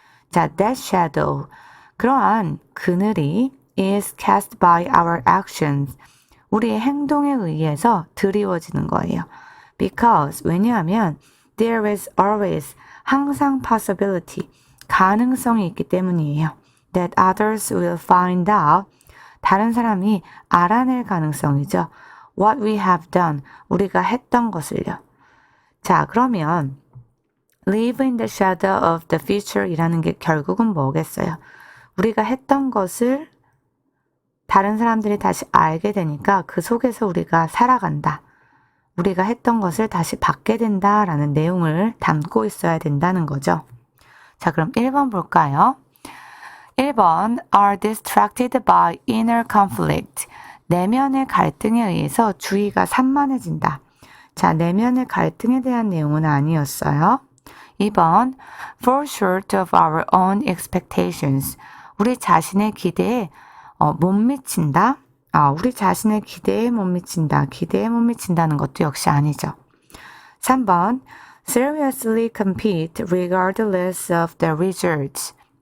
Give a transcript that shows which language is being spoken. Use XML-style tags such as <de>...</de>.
<ko>자,</ko> <en>that shadow,</en> <ko>그러한 그늘이</ko> <en>is cast by our actions,</en> <ko>우리의 행동에 의해서 드리워지는 거예요.</ko> <en>Because,</en> <ko>왜냐하면</ko> <en>there is always,</en> <ko>항상</ko> <en>possibility,</en> <ko>가능성이 있기 때문이에요.</ko> <en>That others will find out,</en> <ko>다른 사람이 알아낼 가능성이죠.</ko> <en>What we have done,</en> <ko>우리가 했던 것을요. 자, 그러면</ko> <en>live in the shadow of the future</en> <ko>이라는 게 결국은 뭐겠어요? 우리가 했던 것을 다른 사람들이 다시 알게 되니까 그 속에서 우리가 살아간다. 우리가 했던 것을 다시 받게 된다라는 내용을 담고 있어야 된다는 거죠. 자, 그럼 1번 볼까요?</ko> <en>1번 are distracted by inner conflict.</en> <ko>내면의 갈등에 의해서 주의가 산만해진다. 자, 내면의 갈등에 대한 내용은 아니었어요.</ko> <en>2번 fall short of our own expectations.</en> <ko>우리 자신의 기대에 못 미친다. 우리 자신의 기대에 못 미친다. 기대에 못 미친다는 것도 역시 아니죠.</ko> <en>3번 seriously compete regardless of the results.</en>